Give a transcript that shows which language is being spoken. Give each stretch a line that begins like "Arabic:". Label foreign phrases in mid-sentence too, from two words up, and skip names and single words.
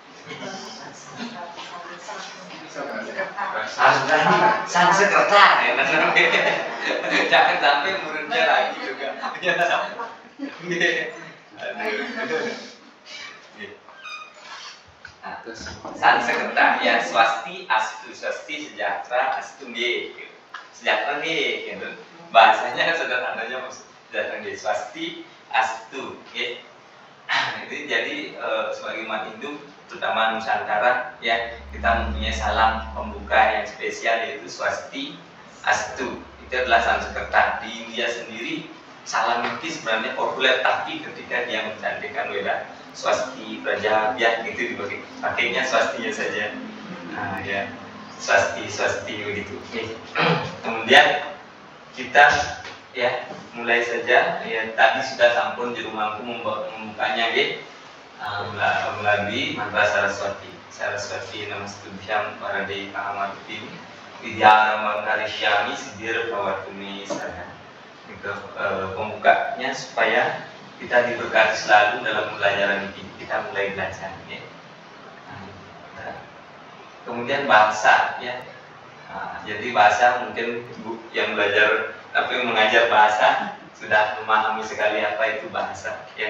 Indonesian: Sanskerta. Jangan sampai muridnya lagi juga. Sanskerta ya, swasti astu, swasti sejahtera, astu nggih. Sejahtera nggih, gitu. Bahasanya sederhananya sejahtera nggih, swasti astu nggih. Jadi sebagai umat Hindu terutama Nusantara ya, kita mempunyai salam pembuka yang spesial yaitu Swasti Astu. Itu adalah Sanskerta. Di India sendiri salam ini sebenarnya populer, tapi ketika dia mencantikkan weda
Sanskrit: Swasti Prajabhya
Indonesian: gitu pakainya swastinya saja. Nah ya, swasti begitu. Kemudian kita ya mulai saja ya, tadi sudah sampun di rumahku membukanya ya, melalui mantra
Sanskrit: Saraswati Namastubhyam Paradei Pahamatutim Vidyanam Karishyami Siddhir Bhavatumi Sada.
Indonesian: Itu pembukanya supaya kita diberkati selalu dalam pelajaran ini. Kita mulai belajar ya. Kemudian bahasa ya. Jadi bahasa mungkin ibu yang belajar tapi mengajar bahasa sudah memahami sekali apa itu bahasa ya.